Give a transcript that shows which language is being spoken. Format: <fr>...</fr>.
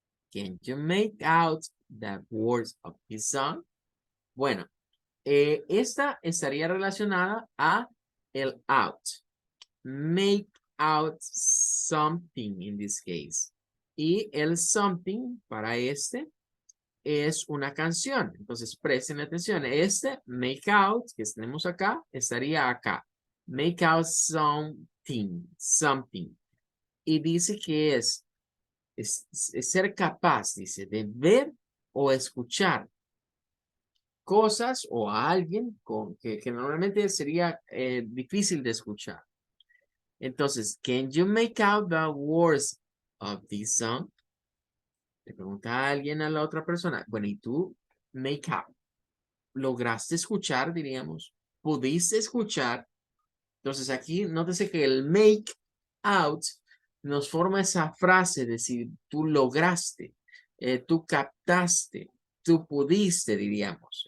<en>Can you make out the words of this song?</en> <es>Bueno, esta estaría relacionada a el out.</es> <en>Make out something in this case.</en> <es>Y el something para este es una canción. Entonces presten atención. Este make out que tenemos acá estaría acá.</es> <en>Make out something, something.</en> <es>Y dice que es ser capaz, dice, de ver o escuchar cosas o a alguien que normalmente sería difícil de escuchar.</es> <en>Entonces, can you make out the words of this song?</en> <es>Le pregunta a alguien a la otra persona. Bueno, ¿y tú make out? lograste escuchar, diríamos, pudiste escuchar. Entonces aquí nótese que el make out nos forma esa frase, de decir, tú lograste, tú captaste, tú pudiste, diríamos.</es>